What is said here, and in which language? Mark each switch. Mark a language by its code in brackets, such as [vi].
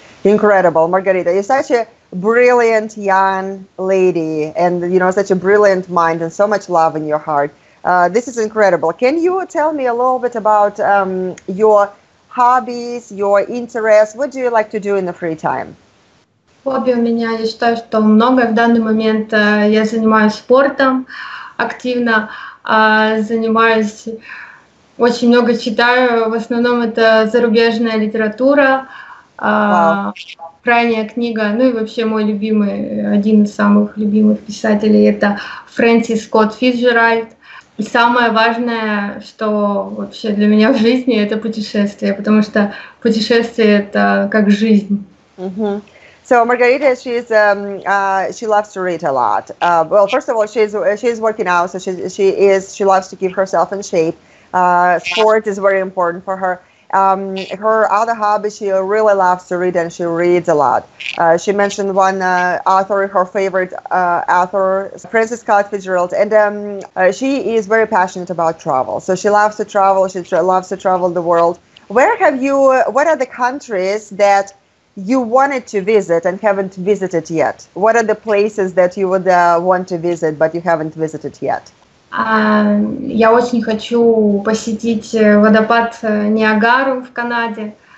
[en] Incredible, Margarita. You're such a brilliant young lady, and such a brilliant mind and so much love in your heart. This is incredible. Can you tell me a little bit about your hobbies, your interests? What do you like to do in the free time? [ru] Хобби у меня, я считаю, что много. В данный момент я занимаюсь спортом активно, занимаюсь, очень много читаю. В основном это зарубежная литература, крайняя книга, ну и вообще мой любимый, один из самых любимых писателей, это Фрэнсис Скотт Фицджеральд. И самое важное, что вообще для меня в жизни, это путешествие, потому что путешествие это как жизнь. [en] So Margarita, she loves to read a lot. Well, first of all, she's working out, so she loves to keep herself in shape. Sport is very important for her. Her other hobby, she really loves to read, and she reads a lot. She mentioned one author, her favorite author, Francis Scott Fitzgerald, and she is very passionate about travel. So she loves to travel. She loves to travel the world. What are the countries that you wanted to visit and haven't visited yet? What are the places that you would want to visit, but you haven't visited yet? [ru] Я очень хочу посетить водопад Ниагару в Канаде.